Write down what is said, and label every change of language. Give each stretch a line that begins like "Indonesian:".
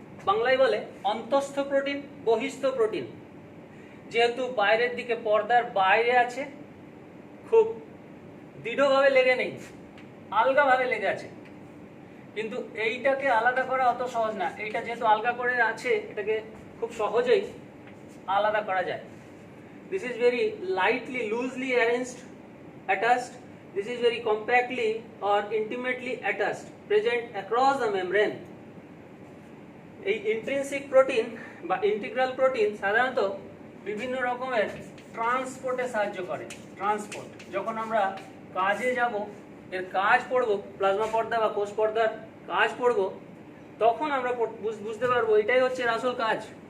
Bangla: বাংলায় বলে অন্তঃস্থ protein, বহিস্থ protein. যেহেতু বাইরের দিকে পর্দার বাইরে আছে, খুব দৃঢ়ভাবে লেগে নেই, আলগাভাবে লেগে আছে, কিন্তু এইটাকে আলাদা করা অত সহজ না। এইটা যেহেতু আলগা করে আছে, এটাকে খুব সহজেই আলাদা করা যায়।
English: This is very lightly, loosely arranged, attached. This is very compactly or intimately attached, present across the membrane.
Bangla: এই ইন্ট্রিনসিক প্রোটিন বা ইন্টিগ্রাল প্রোটিন সাধারণত বিভিন্ন রকমের ট্রান্সপোর্টে সাহায্য করে। ট্রান্সপোর্ট, যখন আমরা কাজে যাব, এর কাজ পড়ব, প্লাজমা পর্দা বা কোষ পর্দার কাজ পড়ব, তখন আমরা বুঝতে পারবো এটাই হচ্ছে আসল কাজ।